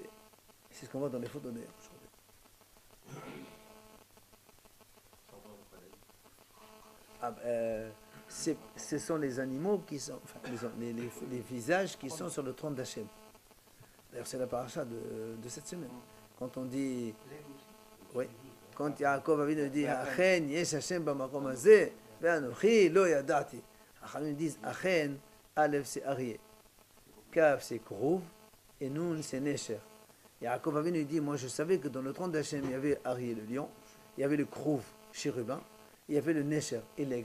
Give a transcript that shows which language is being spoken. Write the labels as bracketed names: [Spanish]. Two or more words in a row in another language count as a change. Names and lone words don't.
[French] C'est ce qu'on voit dans les photos d'ailleurs. Ce sont les animaux qui sont, enfin, les visages qui sont sur le trône d'Hachem. D'ailleurs, c'est la paracha de cette semaine. Quand on dit, oui, quand Yaakov Avinu dit, [Hebrew] אכן יש השם במקום הזה, ואנכי לא ידעתי. [French] Achamim disent, Achen, Aleph c'est Arié, Kaf c'est Krouv, et Nun c'est Nesher. Yaakov Avinu dit, moi je savais que dans le trône d'Hachem, il y avait Arié le lion, il y avait le Krouv, chérubin, il y avait le Nesher et l'aigle.